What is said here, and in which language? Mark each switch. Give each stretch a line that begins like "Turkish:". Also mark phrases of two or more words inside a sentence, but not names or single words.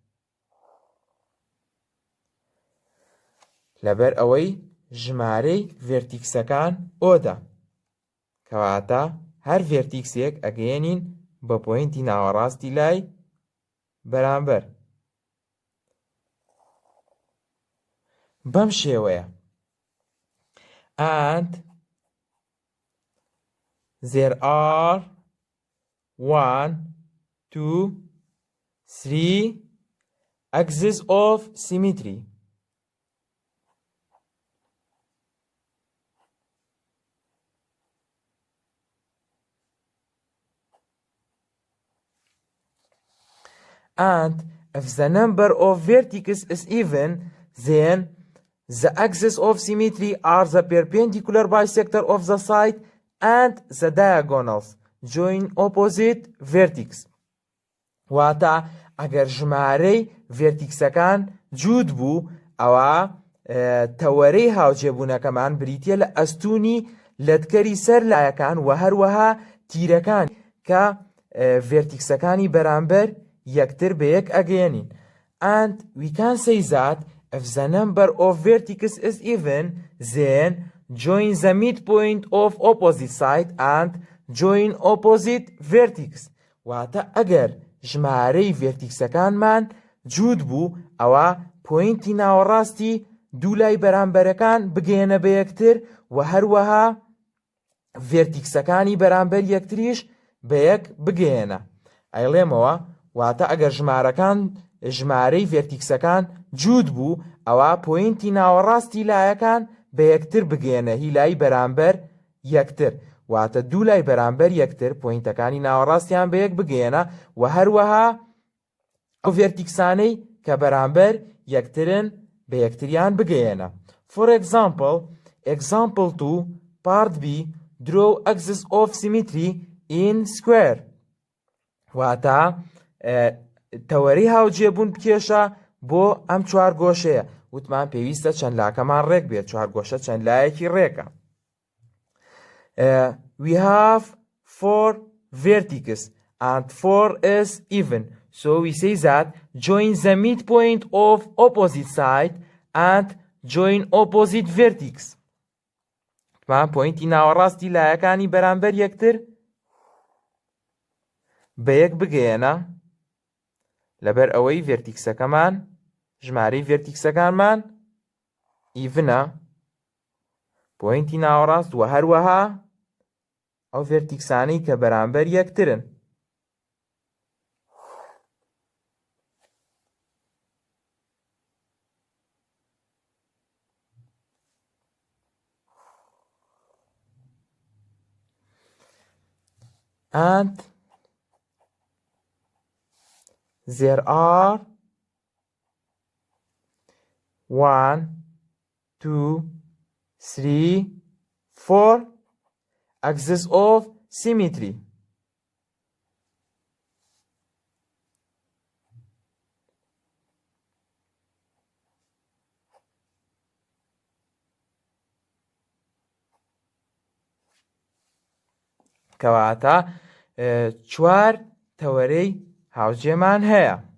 Central Kurdish: لەبەر ئەوەی ژمارەی ڤێرتیکسەکان ئۆدە کەواتە هەر ڤێرتیکسێک ئەگەێنین بە پۆینتی ناوەڕاستی لای بەرامبەر. بەم شێوەیە
English: and there are 1, 2, 3 axes of symmetry. And if the number of vertices is even, then the axes of symmetry are the perpendicular bisector of the side and the diagonals join opposite vertex.
Central Kurdish: واتە ئەگەر ژمارەی ڤێرتیکسەکان جوود بوو ئەوە تەوەرەی هاوجێبوونەکەمان بریتیە لە ئەستوونی لەتکەری سەر لایەکان و هەروەها تیرەکان کە ڤێرتیکسەکانی بەرامبەر یەکتر بە یەک ئەگەێنین.
English: And we can say that if the number of vertices is even, then join the midpoint of opposite side and join opposite vertex.
Central Kurdish: واتە ئەگەر ژمارەی ڤێرتیکسەکانمان جوود بوو ئەوە پۆینتی ناوەڕاستی دوو لای بەرامبەرەکان بگەێنە بە یەکتر و هەروەها ڤێرتیکسەکانی بەرامبەر یەکتریش بە یەک بگەێنە. ئەیڵێمەوە واتە ئەگەر ژمارەی ڤێرتیکسەکان جوود بوو ئەوە پۆینتی ناوەڕاستی لایەکان بە یەکتر بگەێنە هی لای بەرامبەر یەکتر. واتە دوو لای بەرامبەر یەکتر پۆینتەکانی ناوەڕاستیان بە یەک بگەێنە و هەروەها ئەو ڤێرتیکسانەی کە بەرامبەر یەکترن بە یەکتریان بگەێنە.
English: For example, example 2, part B, draw axis of symmetry in square.
Central Kurdish: واتە تەوەرەی هاوجێبوون بکێشە بۆ ئەم چوارگۆشەیە. وتمان پێویستە چەندلاکەمان ڕێک بێت. چوارگۆشە چەندلایەکی ڕێکە.
English: We have 4 vertices and 4 is even. So we say that join the midpoint of opposite side and join opposite vertex.
Central Kurdish: وتمان پۆینتی ناوەڕاستی لایەکانی بەرامبەر یەکتر بە یەک بگەێنە لەبەر ئەوەی ڤێرتیکسەکەمان ژمارەی ڤێرتیکسەکانمان ئیڤنە پۆینتی ناوەڕاست و هەروەها ئەو ڤێرتیکسانەی کە بەرامبەر یەکترن.
English: And there are 1, 2, 3, 4 axes of symmetry.
Central Kurdish: کەواتە چوار تەوەرەی هاوجێمان هەیە.